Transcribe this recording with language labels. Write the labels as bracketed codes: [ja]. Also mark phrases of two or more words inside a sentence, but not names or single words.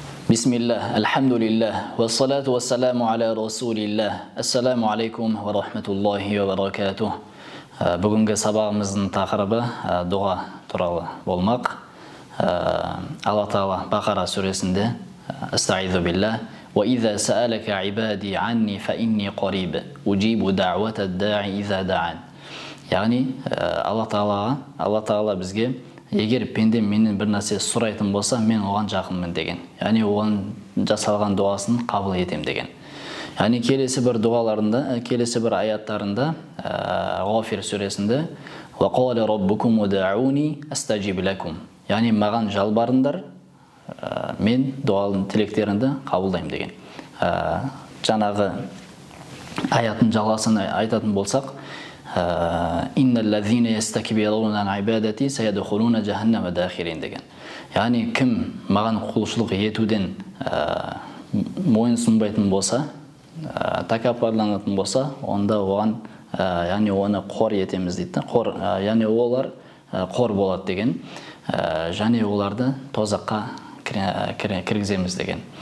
[ar] بسم الله، الحمد لله، والصلاة والسلام على رسول الله. السلام عليكم ورحمة الله وبركاته. [kk] Бүгінгі сабағымыздың тақырыбы дұға туралы болмақ. Алла Тағала Бақара сүресінде [ar] أستعيذ بالله وإذا سألك عبادي عني فإني قريب أجيب دعوة الداع إذا دعان. [kk] Яғни Алла Тағала бізге егер пенде менен бір нәрсе сұрайтын болса, мен оған жақынмын деген. Яғни оған жасалған дұғасын қабыл етем деген. Яғни келесі бір дұғаларында, келесі бір аяттарында Ғафир сүресінде [ar] "وقال ربكم ادعوني أستجب لكم". [kk] Яғни маған жалбарыңдар, мен дұғалардың тілектеріңді қабылдаймын деген. Жаңағы аяттың жалғасын айтатын болсақ, [ar] إن الذين يستكبرون عن عبادتي سيدخلون جهنم داخرين деген. [kk] Яғни кім маған құлшылық етуден мойынсұнбайтын болса, тәкаппарланатын болса, онда оған яғни оны қор етеміз дейді. Қор, яғни олар қор болады деген. Және оларды тозаққа кіргіземіз деген.